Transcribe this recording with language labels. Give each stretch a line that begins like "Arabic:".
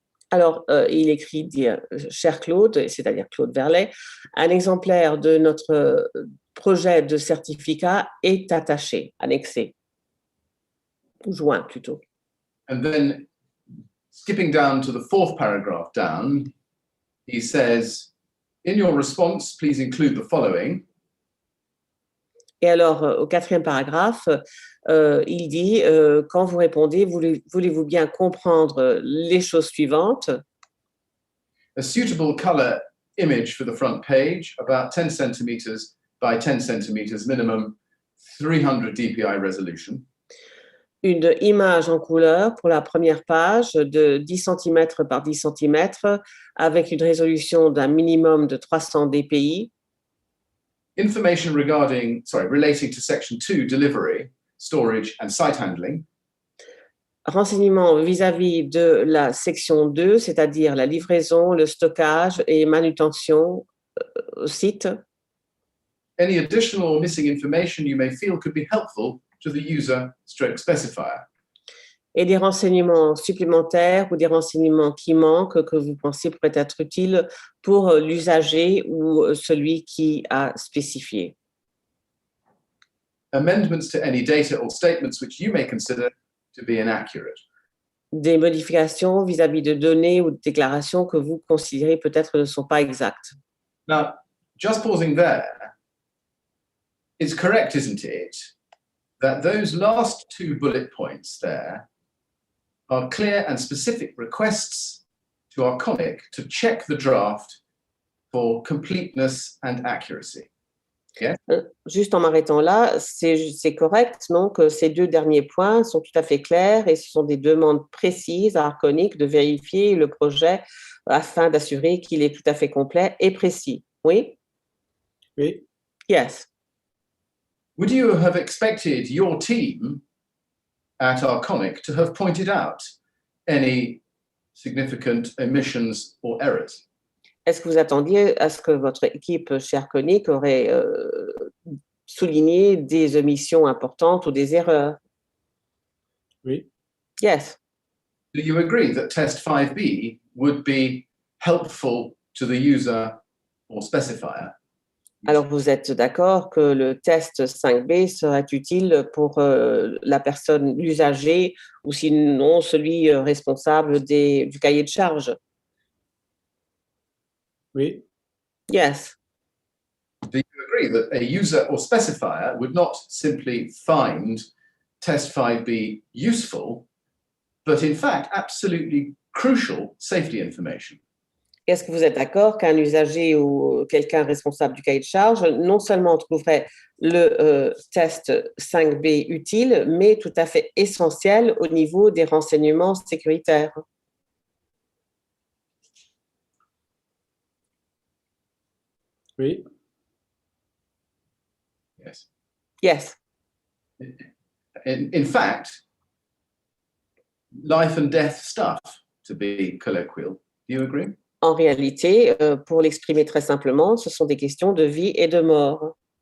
French: Alors, il écrit, cher Claude, c'est-à-dire Claude Verlet, un exemplaire de notre projet de certificat est attaché, annexé, ou joint plutôt.
English: And then, skipping down to the fourth paragraph down, he says, in your response, please include the following.
French: Et alors, au quatrième paragraphe, il dit, quand vous répondez, voulez-vous bien comprendre les choses suivantes?
English: A suitable color image for the front page, about 10 centimeters by 10 centimeters minimum, 300 dpi resolution.
French: Une image en couleur pour la première page de 10 cm par 10 cm avec une résolution d'un minimum de 300 dpi.
English: Information relating to section 2, delivery, storage and site handling.
French: Renseignements vis-à-vis de la section 2, c'est-à-dire la livraison, le stockage et manutention au site.
English: Any additional or missing information you may feel could be helpful to the user/specifier.
French: Et des renseignements supplémentaires ou des renseignements qui manquent que vous pensez pourraient être utiles pour l'usager ou celui qui a spécifié.
English: Amendments to any data or statements which you may consider to be inaccurate.
French: Des modifications vis-à-vis de données ou de déclarations que vous considérez peut-être ne sont pas exactes.
English: Now, just pausing there, it's correct, isn't it, that those last two bullet points there are clear and specific requests to Arconic to check the draft for completeness and accuracy. Yeah?
French: Juste en m'arrêtant là, c'est correct, non, que ces deux derniers points sont tout à fait clairs et ce sont des demandes précises à Arconic de vérifier le projet afin d'assurer qu'il est tout à fait complet et précis. Oui? Oui.
English: Yes. Would you have expected your team at Arconic to have pointed out any significant omissions or errors?
French: Est-ce que vous attendiez à ce que votre équipe chez Arconic aurait souligné des omissions importantes ou des erreurs? Oui.
English: Yes. Do you agree that test 5B would be helpful to the user or specifier?
French: Alors, vous êtes d'accord que le test 5B serait utile pour la personne, l'usager, ou sinon celui responsable du cahier de charge? Oui.
English: Yes. Do you agree that a user or specifier would not simply find test 5B useful, but in fact absolutely crucial safety information?
French: Est-ce que vous êtes d'accord qu'un usager ou quelqu'un responsable du cahier de charge non seulement trouverait le test 5B utile, mais tout à fait essentiel au niveau des renseignements sécuritaires? Oui.
English: Yes. Yes. In fact, life and death stuff, to be colloquial. Do you agree?
French: En réalité, pour l'exprimer très simplement, ce sont des questions de vie et de mort.